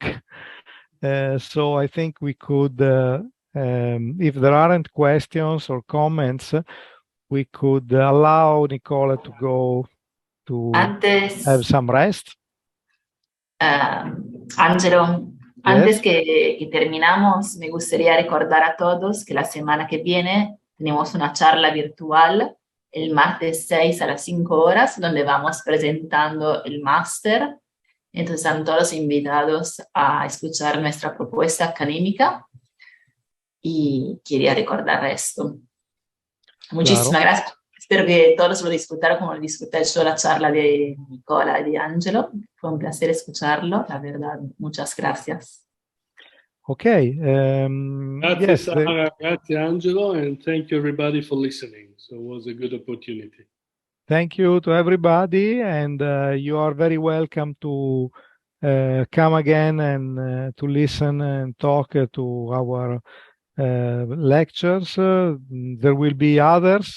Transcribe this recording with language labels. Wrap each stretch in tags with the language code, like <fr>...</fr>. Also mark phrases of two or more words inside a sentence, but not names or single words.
<en>So I think we could, if there aren't questions or comments, we could allow Nicola to go to have some rest.</en> <es>Angelo, antes</es> <en>Yes.</en> <es>que terminamos, me gustaría recordar a todos que la semana que viene tenemos una charla virtual el martes 6 a las 5 horas, donde vamos presentando el máster. Entonces están todos invitados a escuchar nuestra propuesta académica y quería recordar esto. Muchísimas gracias. Espero que todos lo disfrutaron como lo disfruté yo la charla de Nicola y de Angelo. Fue un placer escucharlo, la verdad. Muchas gracias.</es> <en>Okay. Grazie, yes, Sara, grazie Angelo, and thank you everybody for listening. So it was a good opportunity. Thank you to everybody, and you are very welcome to come again and to listen and talk to our lectures. There will be others.</en>